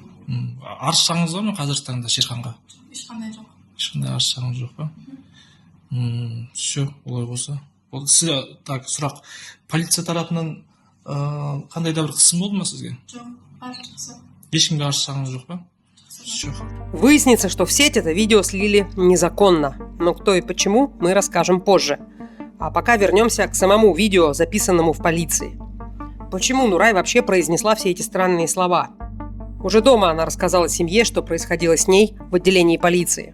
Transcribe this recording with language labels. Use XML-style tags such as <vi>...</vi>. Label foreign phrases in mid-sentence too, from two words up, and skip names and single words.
<kk>Арыз шағыңыз бар ма қазіргі таңда Шерханға? Ешқандай жоқ. Ешқандай арыз шағыңыз жоқ па? Все, олай болса. Сізге сұрақ, полиция тарапынан қандай да бір қысым болды ма сізге? Жоқ, бар жақсы. Ешкімге арыз шағыңыз жоқ па? Все.</kk> <ru>Выяснится, что в сеть это видео слили незаконно. Но кто и почему, мы расскажем позже. А пока вернемся к самому видео, записанному в полиции. Почему Нурай вообще произнесла все эти странные слова? Уже дома она рассказала семье, что происходило с ней в отделении полиции.</ru>